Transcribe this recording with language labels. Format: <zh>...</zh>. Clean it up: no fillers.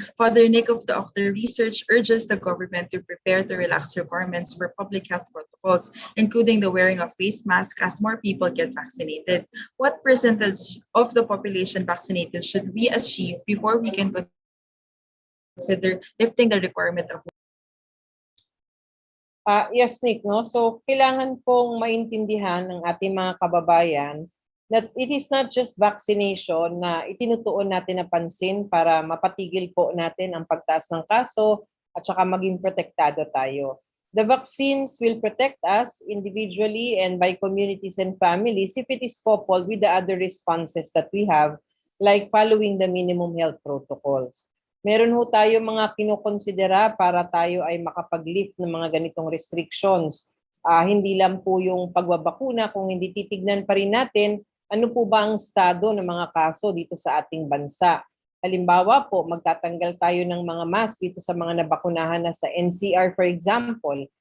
<en>Father Nick of the Octa Research urges the government to prepare to relax requirements for public health protocols, including the wearing of face masks as more people get vaccinated. What percentage of the population vaccinated should we achieve before we can consider lifting the requirement of Yes, Nick, no?</en> <tl>So, kailangan pong maintindihan ng ating mga kababayan</tl> <en>that it is not just vaccination</en> <tl>na itinutuon natin na pansin para mapatigil po natin ang pagtaas ng kaso at saka maging protektado tayo.</tl> <en>The vaccines will protect us individually and by communities and families if it is coupled with the other responses that we have, like following the minimum health protocols.</en> <tl>meron ho tayo mga kinukonsidera para tayo ay makapag-lift ng mga ganitong restrictions. Hindi lang po yung pagbabakuna, kung hindi titignan pa rin natin ano po ba ang estado ng mga kaso dito sa ating bansa. Halimbawa po, magtatanggal tayo ng mga mask dito sa mga nabakunahan na sa NCR, for example.</tl>